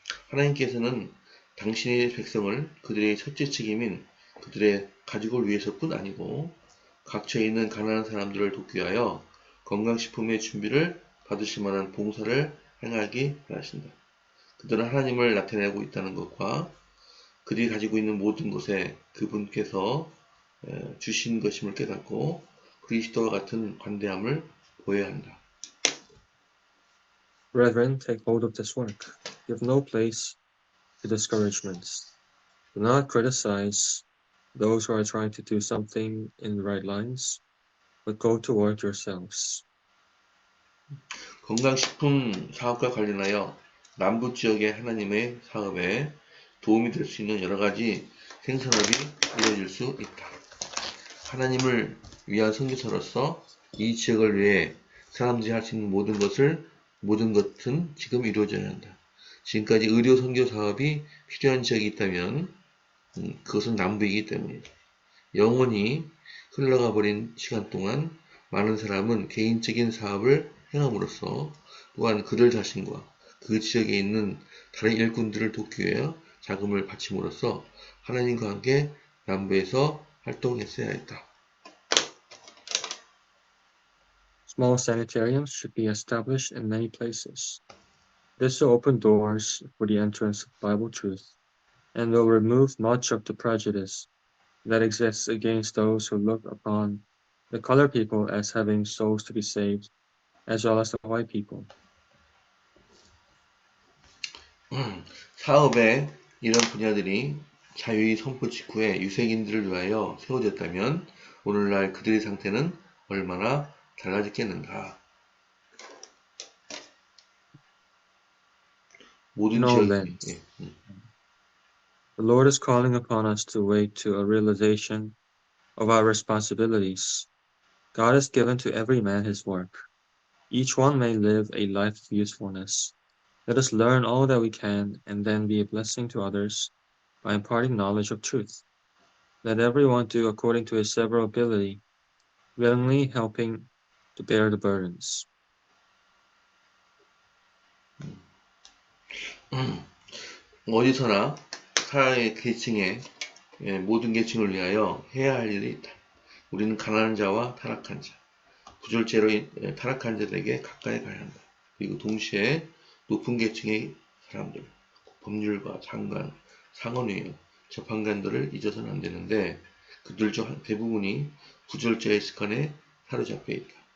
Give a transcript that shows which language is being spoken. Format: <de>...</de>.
<ko>하나님께서는 당신의 백성을 그들의 첫째 책임인 그들의 가족을 위해서뿐 아니고 각처에 있는 가난한 사람들을 돕기 위하여 건강식품의 준비를 받으실 만한 봉사를 행하기 바라신다. 그들은 하나님을 나타내고 있다는 것과 그들이 가지고 있는 모든 것에 그분께서 주신 것임을 깨닫고 그리스도와 같은 관대함을 보여야 한다.</ko> <en>Brethren, take hold of this work. Give no place to discouragements. Do not criticize those who are trying to do something in the right lines, but go to work yourselves.</en> <ko>건강식품 사업과 관련하여 남부 지역의 하나님의 사업에 도움이 될 수 있는 여러 가지 생산업이 이루어질 수 있다. 하나님을 위한 선교사로서 이 지역을 위해 사람들이 할 수 있는 모든 것은 지금 이루어져야 한다. 지금까지 의료 선교 사업이 필요한 지역이 있다면 그것은 남부이기 때문이다. 영원히 흘러가 버린 시간 동안 많은 사람은 개인적인 사업을 행함으로써 또한 그들 자신과 그 지역에 있는 다른 일꾼들을 돕기 위해 자금을 바침으로써 하나님과 함께 남부에서 활동했어야 했다.</ko> <en>Small sanitariums should be established in many places. This will open doors for the entrance of Bible truth and will remove much of the prejudice that exists against those who look upon the colored people as having souls to be saved, as well as the white people.</en> <ko>사업의 이런 분야들이 자유의 선포 직후에 유색인들을 위하여 세워졌다면 오늘날 그들의 상태는 얼마나 달라졌겠는가. 모든</ko> <en>In all</en> <ko>지역에</ko> <en>lands, the Lord is calling upon us to wake to a realization of our responsibilities. God has given to every man his work. Each one may live a life of usefulness. Let us learn all that we can and then be a blessing to others by imparting knowledge of truth. Let everyone do according to his several ability, willingly helping to bear the burdens.</en> <ko>어디서나 사회 계층의 모든 계층을 위하여 해야 할 일이 있다. 우리는 가난한 자와 타락한 자, 부절제로 타락한 자들에게 가까이 가야 한다. 그리고 동시에 높은 계층의 사람들, 법률가, 장관, 상원의원, 재판관들을 잊어서는 안 되는데 그들 중 대부분이 부절제의 습관에 사로잡혀 있다.</ko>